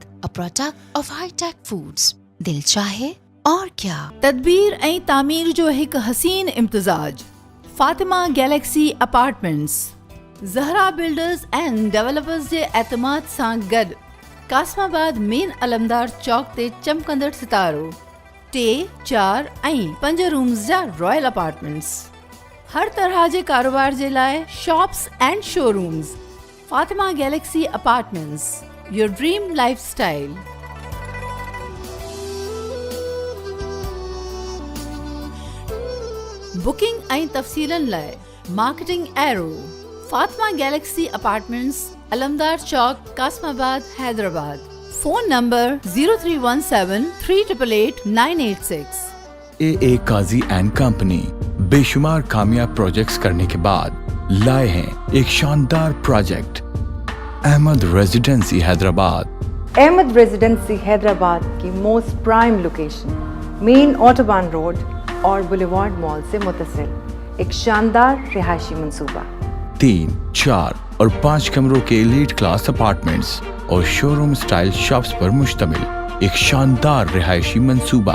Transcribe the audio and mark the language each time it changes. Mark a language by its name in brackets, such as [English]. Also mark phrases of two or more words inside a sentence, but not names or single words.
[English] A product of high tech foods. [Urdu] دل چاہے اور کیا. [Sindhi] تدبیر ऐं तामीर जो हिकु हसीन इम्तिज़ाज. फातिमा गैलेक्सी अपार्टमेंट्स ज़हरा [English] builders and developers [Sindhi] जे एतमाद सां गॾु कासमाबाद मेन अलमदार चौक ते चमकंदड़ सितारो 3, 4 ऐं 5 रूम्स जा [English] royal apartments. [Sindhi] हर तरह जे कारोबार जे लाइ [English] shops and showrooms. Fatima Galaxy Apartments, your dream lifestyle. [Sindhi] बुकिंग ऐं तफ़सीलनि लाइ [English] marketing area [Sindhi] फातिमा गैलेक्सी अपार्टमेंट्स, अलमदार चौक, कासमाबाद, हैदराबाद. फोन नंबर 0317388986. [Urdu] AA قاضی اینڈ کمپنی بے شمار کامیاب پراجیکٹس کرنے کے بعد لائے ہیں ایک شاندار پراجیکٹ احمد ریزیڈنسی حیدرآباد. احمد ریزیڈنسی حیدرآباد کی [English] most prime location [Urdu] مین آٹوبان روڈ اور بولیوارڈ مال سے متصل ایک شاندار رہائشی منصوبہ 3, 4 اور 5 کمروں کے [English] elite class apartments [Urdu] اور [English] show room style shops [Urdu] پر مشتمل ایک شاندار رہائشی منصوبہ.